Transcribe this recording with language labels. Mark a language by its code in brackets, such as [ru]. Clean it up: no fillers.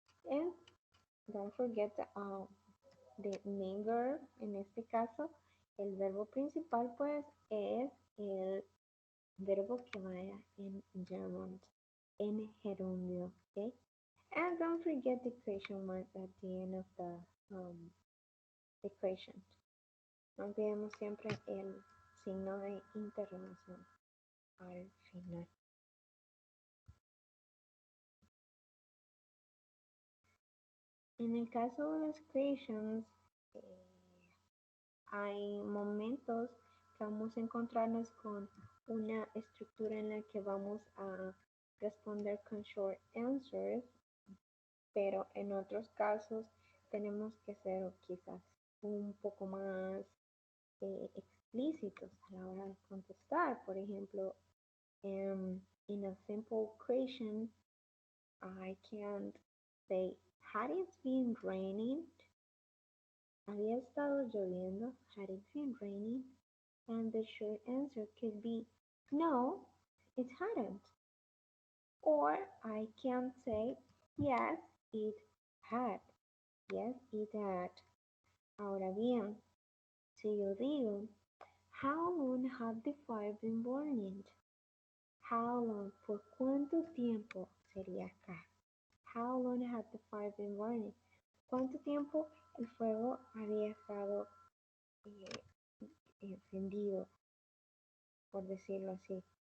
[en] And don't forget the main verb, [es] en este caso, el verbo principal pues es el verbo que vaya en German, en gerundio, okay? [en] And don't forget the question mark at the end of the question. [es] No olvidemos siempre el signo de interrogación al final. En el caso de las questions, hay momentos que vamos a encontrarnos con una estructura en la que vamos a responder con short answers, pero en otros casos tenemos que ser quizás un poco más explícitos a la hora de contestar. Por ejemplo, [en] in a simple question, I can't say, had it been raining? [es] Había estado lloviendo. [en] Had it been raining? And the short answer could be no, it hadn't. Or I can say yes, it had. Yes, it had. [es] Ahora bien, si yo digo, [en] how long have the fire been burning? How long? [es] ¿Por cuánto tiempo sería acá? [en] How long have the fire been burning? [es] ¿Cuánto tiempo el fuego había estado eh, encendido, por decirlo así?